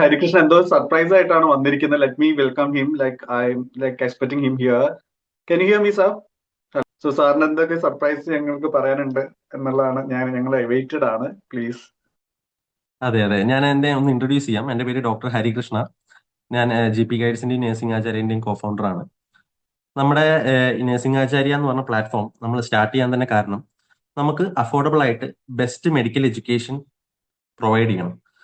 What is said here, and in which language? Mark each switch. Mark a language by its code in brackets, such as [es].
[ml] Hari Krishna എന്തോ surprise ആയിട്ടാണ് വന്നിരിക്കുന്നത്. [en] Let me welcome him. Like, I'm like expecting him here. Can you hear me, sir? [ml] So, സാറിന് എന്തൊക്കെ surprise ഞങ്ങൾക്ക് പറയാനുണ്ട് എന്നുള്ളതാണ് ഞങ്ങൾ വെയിറ്റഡ് ആണ്. [en] Please. [ml] അതെ, ഞാൻ എന്നെ ഒന്ന് ഇൻട്രൊഡ്യൂസ് ചെയ്യാം. എൻ്റെ പേര് ഡോക്ടർ ഹരികൃഷ്ണ. ഞാൻ GP ഗൈഡ്സിന്റെയും നഴ്സിംഗ് ആചാര്യന്റെയും കോഫൗണ്ടറാണ്. നമ്മുടെ നഴ്സിംഗ് ആചാര്യ എന്ന് പറഞ്ഞ പ്ലാറ്റ്ഫോം നമ്മൾ സ്റ്റാർട്ട് ചെയ്യാൻ തന്നെ കാരണം നമുക്ക് അഫോർഡബിൾ ആയിട്ട് ബെസ്റ്റ് മെഡിക്കൽ എഡ്യൂക്കേഷൻ പ്രൊവൈഡ് ചെയ്യണം.